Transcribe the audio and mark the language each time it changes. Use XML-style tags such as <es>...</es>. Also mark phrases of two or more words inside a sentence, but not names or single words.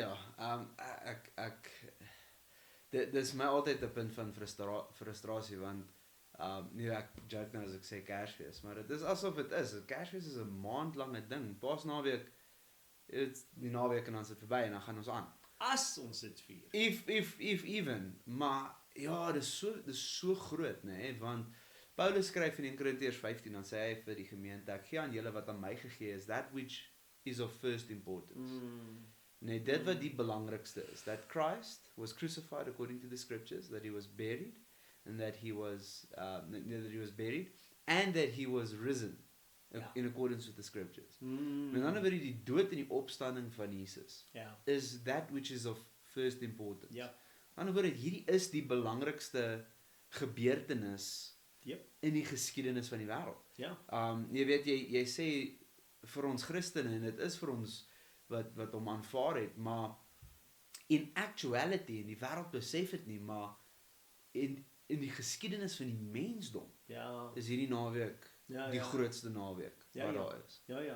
<af>Dit is my altyd 'n punt van frustrasie want ek joke nou as ek sê Kersfees, maar dit is asof dit is. Kersfees is 'n maandlange ding. Paasnaweek is die naweek en dan sit verby en dan gaan ons aan. As ons dit vier.</af> <en>If even,</en> <af>maar ja, dis so groot, né? Want Paulus skryf in 1 Korintiërs 15 dan sê hy vir die gemeente, ek gee aan julle wat aan my gegee is,</af> <en>that which is of first importance.</en> <af>Nee, dit wat die belangrikste is,</af> <en>that Christ was crucified according to the scriptures, that he was buried, and that he was buried, and that he was risen in accordance with the scriptures.</en> <af>Met ander woorde, die dood en die opstanding van Jesus is</af> <en>that which is of first importance.</en> <af>Met ander woorde, hierdie is die belangrikste gebeurtenis in die geskiedenis van die wêreld. Jy weet, jy sê vir ons Christene, en dit is vir ons wat hom aanvaar het, maar</af> <en>in actuality,</en> <af>en die wêreld besef dit nie, maar in die geskiedenis van die mensdom is hierdie naweek die grootste naweek wat daar is.</af>